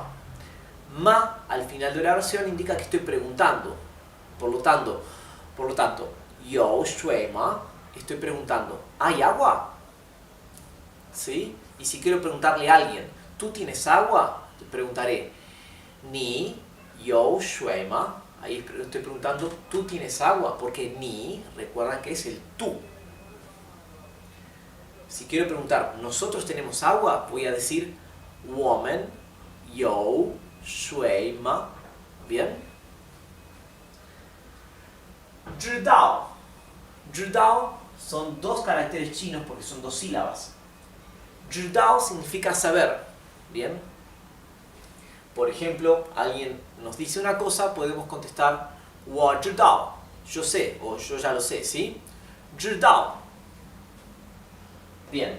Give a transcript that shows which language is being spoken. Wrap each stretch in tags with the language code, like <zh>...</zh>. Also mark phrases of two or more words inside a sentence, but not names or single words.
<es>Ma al final de la oración indica que estoy preguntando. Por lo tanto,</es> <zh>有水吗?</zh> <es>Estoy preguntando, ¿hay agua? ¿Sí? Y si quiero preguntarle a alguien, ¿tú tienes agua? Te preguntaré,</es> <zh>你有水吗?</zh> <es>Ahí estoy preguntando, ¿tú tienes agua? Porque ni, recuerdan que es el tú. Si quiero preguntar, ¿nosotros tenemos agua? Voy a decir,</es> <zh>我们有水吗? ¿Bien? 知道.</zh> <es>知道 son dos caracteres chinos porque son dos sílabas. 知道 significa saber. ¿Bien? Por ejemplo, alguien nos dice una cosa, podemos contestar</es> <zh>我知道,</zh> <es>yo sé, o yo ya lo sé, ¿sí?</es> <zh>知道.</zh> <es>Bien.</es>